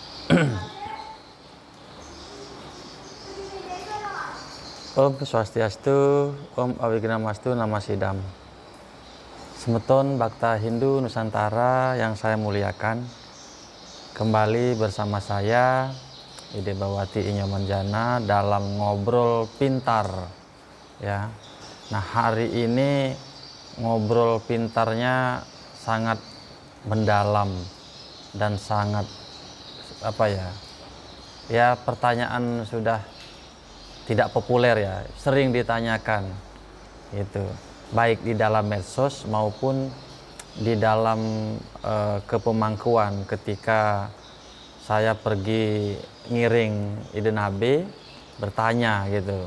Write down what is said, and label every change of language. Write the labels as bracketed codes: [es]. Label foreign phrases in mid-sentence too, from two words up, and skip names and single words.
[sa] Om Swastiastu, Om Awignamastu, Nama Sidam. [id] Semeton Bhakta Hindu Nusantara yang saya muliakan, kembali bersama saya Ide Bawati Inyomanjana dalam ngobrol pintar, ya. Nah, hari ini ngobrol pintarnya sangat mendalam dan sangat ya pertanyaan sudah tidak populer, ya, sering ditanyakan itu, baik di dalam medsos maupun di dalam kepemangkuan ketika saya pergi ngiring Ide Nabi, bertanya gitu.